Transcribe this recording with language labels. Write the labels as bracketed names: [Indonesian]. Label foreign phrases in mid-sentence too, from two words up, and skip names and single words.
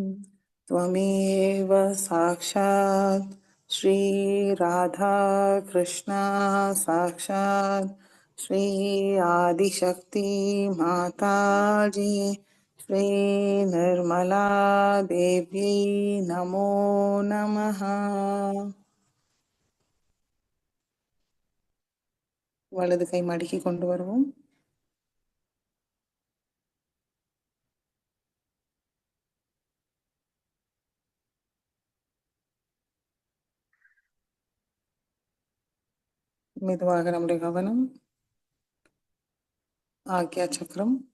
[Sanskrit] त्वमेव साक्षात् श्री राधा कृष्ण साक्षात् श्री आदिशक्ति माता जी श्री निर्मला देवी नमो नमः. [Tamil] வலது கை மடக்கி கொண்டு வருவோம். மெதுவாக நம்முடைய கவனம் ஆக்யா சக்கரம்.